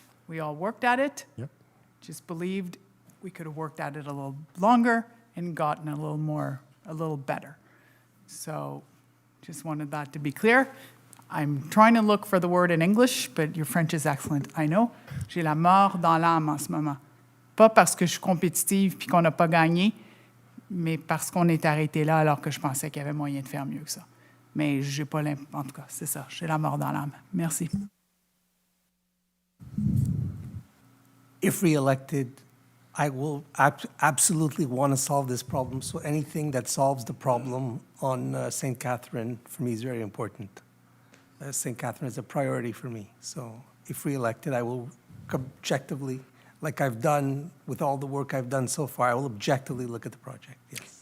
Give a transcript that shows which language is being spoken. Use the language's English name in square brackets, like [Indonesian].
[English] We all worked at it. Yep. Just believed we could have worked at it a little longer and gotten a little better. So just wanted that to be clear. I'm trying to look for the word in English, but your French is excellent, I know. [French] J'ai la mort dans l'âme en ce moment. Pas parce que je suis compétitive puis qu'on n'a pas gagné, mais parce qu'on est arrêté là alors que je pensais qu'il y avait moyen de faire mieux que ça. Mais j'ai pas en tout cas, c'est ça, j'ai la mort dans l'âme. Merci. [English] If re-elected, I will absolutely want to solve this problem. So anything that solves the problem on St. Catherine, for me, is very important. St. Catherine is a priority for me. So if re-elected, I will objectively, like I've done with all the work I've done so far, I will objectively look at the project, yes.